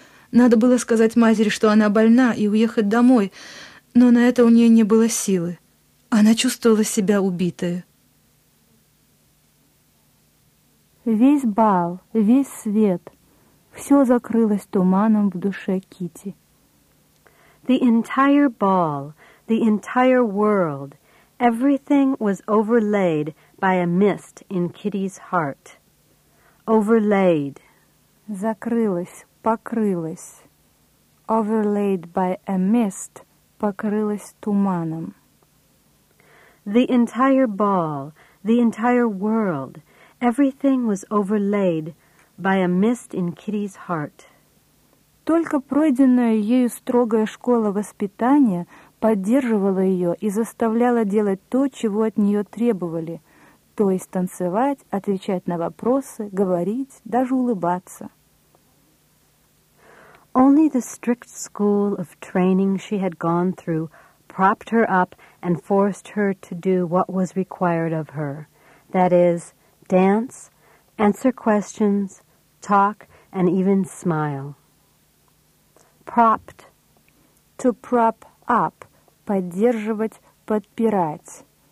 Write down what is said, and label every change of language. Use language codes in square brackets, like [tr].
[ru] Надо было сказать матери, что она больна, и уехать домой, но на это у нее не было силы. Она чувствовала себя убитой. Весь бал, весь свет, все закрылось туманом в душе Кити. [en] The entire ball, the entire world, everything was overlaid by a mist in Kitty's heart. Overlaid. [ru] Закрылось. Покрылась, [en] overlaid by a mist, [ru] покрылась туманом. [en] The entire ball, the entire world, everything was overlaid by a mist in Kitty's heart. [ru] Только пройденная ею строгая школа воспитания поддерживала ее и заставляла делать то, чего от нее требовали, то то есть танцевать, отвечать на вопросы, говорить, даже улыбаться. [en] Only the strict school of training she had gone through propped her up and forced her to do what was required of her, that is, dance, answer questions, talk, and even smile. Propped. To prop up. [ru] Поддерживать, подпирать.